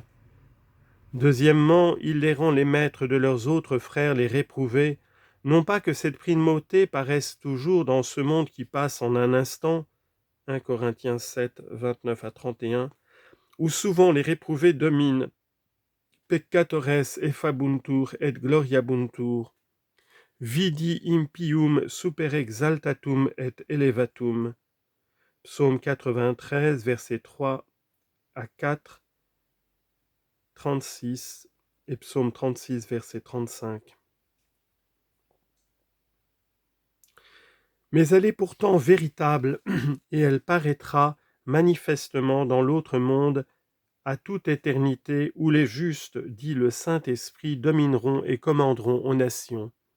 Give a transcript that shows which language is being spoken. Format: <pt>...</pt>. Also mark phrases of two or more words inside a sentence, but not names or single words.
<fr>Deuxièmement, il les rend les maîtres de leurs autres frères les réprouvés, non pas que cette primauté paraisse toujours dans ce monde qui passe en un instant, 1 Corinthiens 7, 29 à 31, où souvent les réprouvés dominent,</fr> <la>peccatores effabuntur et gloriabuntur, vidi impium super exaltatum et elevatum.</la> <fr>Psaume 93, versets 3 à 4, 36 et psaume 36, verset 35. Mais elle est pourtant véritable et elle paraîtra manifestement dans l'autre monde à toute éternité où les justes, dit le Saint-Esprit, domineront et commanderont aux nations.</fr>